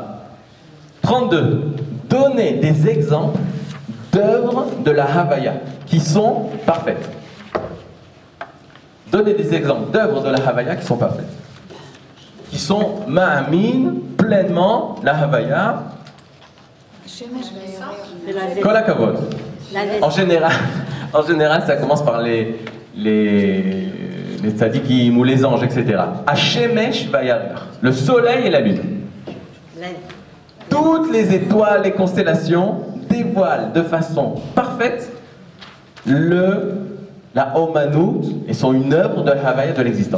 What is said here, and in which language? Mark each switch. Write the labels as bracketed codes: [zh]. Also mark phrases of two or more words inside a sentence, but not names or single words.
[fr] 32. Donnez des exemples d'œuvres de la Havaya qui sont parfaites. Donnez des exemples d'œuvres de la Havaya qui sont parfaites. Qui sont ma'amin, pleinement, la Havaya. [he] כל הכבוד. [fr] En général, ça commence par les tzadikim ou les anges, etc. [he] השמש והירח, [fr] le soleil et la lune. Toutes les étoiles, les constellations dévoilent de façon parfaite la Omanut et sont une œuvre de la Havaya de l'existence.